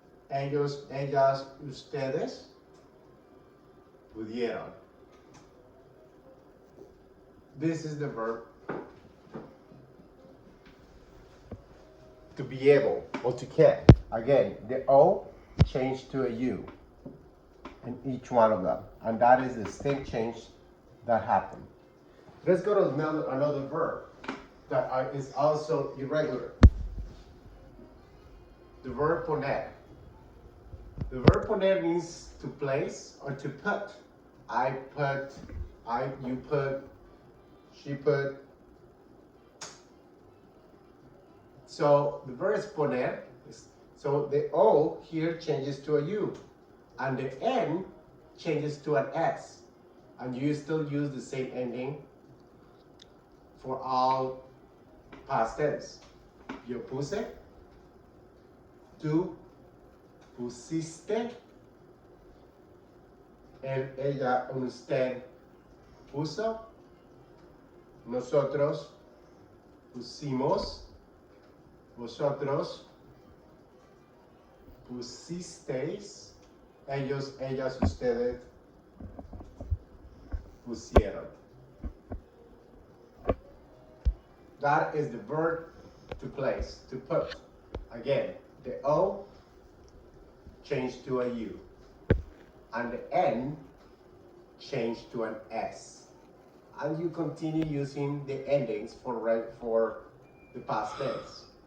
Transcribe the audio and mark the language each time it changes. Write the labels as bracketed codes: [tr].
[es] Ellos, ellas, ustedes pudieron. [en] This is the verb to be able or to can. Again, the O changed to a U in each one of them. And that is the same change that happened. Let's go to another verb that is also irregular. The verb poner. The verb poner means to place or to put. I put, you put, she put. So the verb is poner. So the O here changes to a U. And the N changes to an S. And you still use the same ending for all past tense. [es] Yo puse, tú pusiste, él, ella, usted puso, nosotros pusimos, vosotros pusisteis, ellos, ellas, ustedes pusieron. [en] That is the verb to place, to put. Again, the O changed to a U. And the N changed to an S. And you continue using the endings for the past tense.